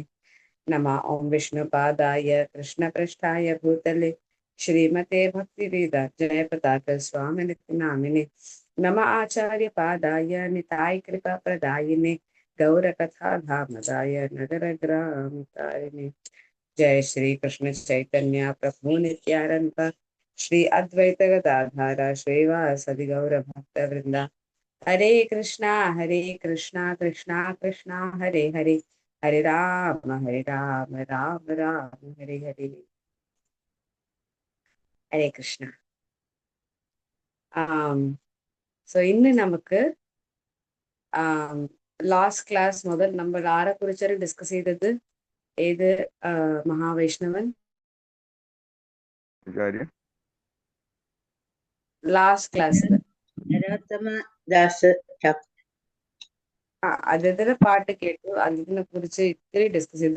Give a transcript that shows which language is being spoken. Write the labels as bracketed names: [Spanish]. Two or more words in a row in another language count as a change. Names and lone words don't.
[Sanskrit] നമ ഓം വിഷ്ണുപാദായ കൃഷ്ണപ്രേഷ്ഠായ ഭൂതലേ ശ്രീമതേ ഭക്തിവേദാന്ത ജയപതാക സ്വാമിനിതി നാമിനെ നമ ആചാര്യപാദായ നിതായ കൃപാപ്രദായിനെ ഗൗരകഥാധാമദായ നഗരഗ്രാമതാരിണേ. जय श्री कृष्ण चैतन्य प्रभु नित्यानंद श्री अद्वैत गदाधर श्रीवासदि गौर भक्त वृंदा. हरे कृष्णा कृष्णा कृष्णा हरे हरे, हरे राम राम राम हरे हरे. हरे कृष्ण. [Malayalam] സോ ഇന്ന് നമുക്ക് [English] last class [Malayalam] മുതൽ നമ്മൾ ആരെ കുറിച്ചാണ് ഡിസ്കസ് ചെയ്തത്? ഏത് മഹാവൈഷ്ണവൻ? [English] last classil [Malayalam] അദ്ദേഹത്തിന്റെ പാട്ട് കേട്ടു, അതിനെ കുറിച്ച് ഇത്തിരി ഡിസ്കസ് ചെയ്തു.